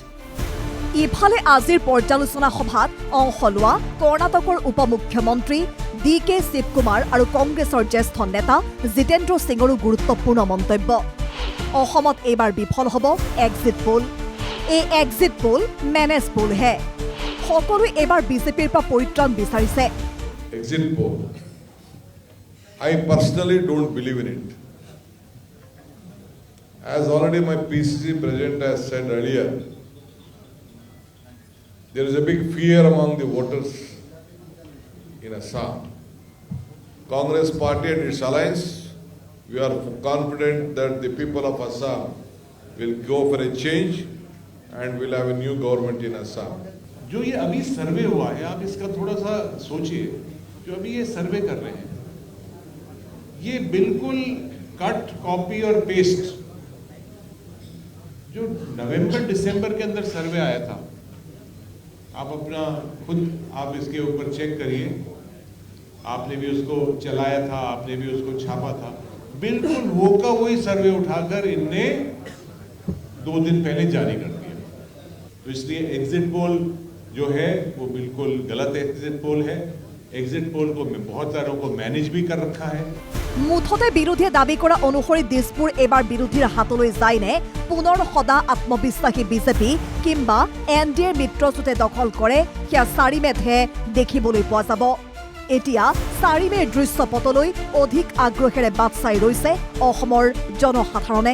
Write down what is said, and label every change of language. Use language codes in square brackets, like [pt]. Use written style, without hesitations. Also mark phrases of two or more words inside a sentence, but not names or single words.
[as] ইফালে আজিৰ পৰ্যালোচনা সভাত অংশ লোৱা কৰ্ণাটকৰ উপমুখ্যমন্ত্ৰী DK শিৱকুমাৰ আৰু কংগ্ৰেছৰ জ্যেষ্ঠ নেতা জিতেন্দ্ৰ সিঙৰো গুৰুত্বপূৰ্ণ মন্তব্য অসমত এইবাৰ বিফল হ'ব [en] exit poll [as] এই [en] exit poll manage pollহে [as] সকলোৱে এইবাৰ বিজেপিৰ পৰা পৰিত্ৰাণ বিচাৰিছে [en] exit poll I personally don't believe in it. As already my PCC president has said earlier, there is a big fear among the voters in Assam. Congress party and its alliance, we are confident that the people of Assam will go for a change and will have a new government in Assam. [hi] जो ये अभी सर्वे हुआ है, आप इसका थोड़ा सा सोचिए। जो अभी ये सर्वे कर रहे हैं, ये बिल्कुल [en] cut, copy [hi] और पेस्ट जो नवंबर दिसंबर के अंदर सर्वे आया था, आप अपना खुद आप इसके ऊपर चेक करिए। आपने भी उसको चलाया था, आपने भी उसको छापा था, बिल्कुल वो का वही सर्वे उठाकर इनने 2 दिन पहले जारी कर दिया। तो इसलिए [en] exit poll [hi] जो है वो बिल्कुल गलत [en] exit poll [hi] है। [en] exit poll [hi] को बहुत सारों को मैनेज भी कर रखा है। [as] মুঠতে বিৰোধীয়ে দাবী কৰা অনুসৰি দিছপুৰ এবাৰ বিৰোধীৰ হাতলৈ যায়নে পুনৰ সদা আত্মবিশ্বাসী বিজেপি কিংবা এনডিএৰ মিত্ৰজোঁটে দখল কৰে সেয়া 4 মেতহে দেখিবলৈ পোৱা যাব। এতিয়া 4 মেৰ দৃশ্যপটলৈ অধিক আগ্ৰহেৰে বাট চাই ৰৈছে অসমৰ জনসাধাৰণে।